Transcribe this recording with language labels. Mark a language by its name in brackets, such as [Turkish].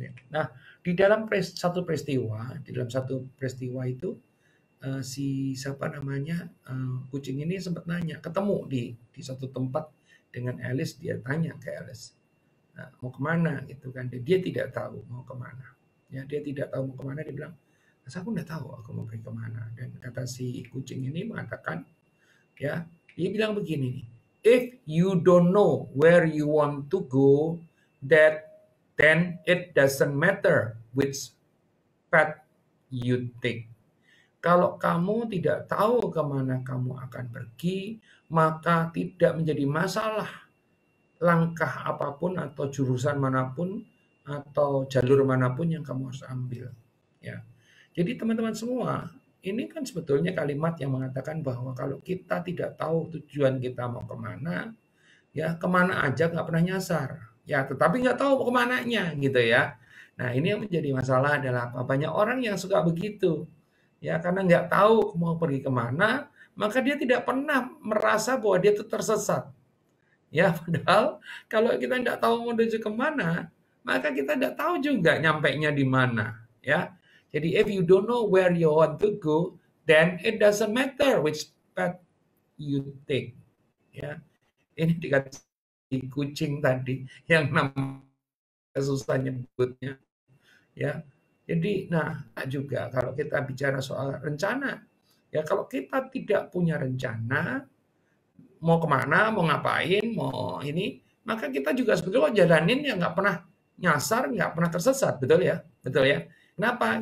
[Indonesian] Nah, di dalam satu peristiwa itu si siapa namanya kucing ini sempat nanya, ketemu di satu tempat dengan Alice, dia tanya ke Alice, nah, mau kemana gitu kan, dia tidak tahu mau kemana. Ya, dia tidak tahu mau kemana, dia bilang, aku nggak tahu aku mau pergi kemana. Dan kata si kucing ini mengatakan, ya, dia bilang begini, [English] if you don't know where you want to go, then it doesn't matter which path you take. [Indonesian] Kalau kamu tidak tahu kemana kamu akan pergi, maka tidak menjadi masalah langkah apapun atau jurusan manapun atau jalur manapun yang kamu harus ambil. Ya. Jadi teman-teman semua, ini kan sebetulnya kalimat yang mengatakan bahwa kalau kita tidak tahu tujuan kita mau kemana, ya kemana aja nggak pernah nyasar. Ya, tetapi nggak tahu mau kemananya gitu ya. Nah, ini yang menjadi masalah adalah banyak orang yang suka begitu. Ya, karena nggak tahu mau pergi kemana, maka dia tidak pernah merasa bahwa dia itu tersesat. Ya, padahal kalau kita nggak tahu menuju kemana, maka kita nggak tahu juga nyampainya di mana. Ya, jadi [English] if you don't know where you want to go, then it doesn't matter which path you take. [Indonesian] Ya, ini dikasih kucing tadi yang namanya susah nyebutnya. Ya, jadi nah juga kalau kita bicara soal rencana, ya kalau kita tidak punya rencana mau kemana, mau ngapain, mau ini, maka kita juga sebetulnya jalanin ya nggak pernah nyasar, nggak pernah tersesat, betul ya? Betul ya? Kenapa?